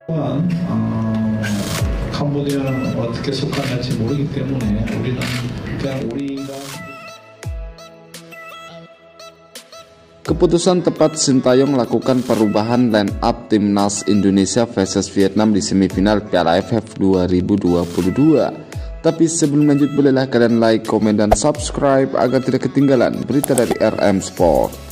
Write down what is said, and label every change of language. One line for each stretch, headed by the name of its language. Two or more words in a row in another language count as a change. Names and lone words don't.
Korean: 또한 캄보디아는 어떻게 속하는지 모르기 때문에 우리는 그냥 우리가
Indonesian: Keputusan tepat Sintayong lakukan perubahan
English: line up
Indonesian: timnas Indonesia versus Vietnam di semifinal Piala AFF 2022. Tapi sebelum lanjut, bolehlah kalian like, komen, dan subscribe agar tidak ketinggalan berita dari RM Sport.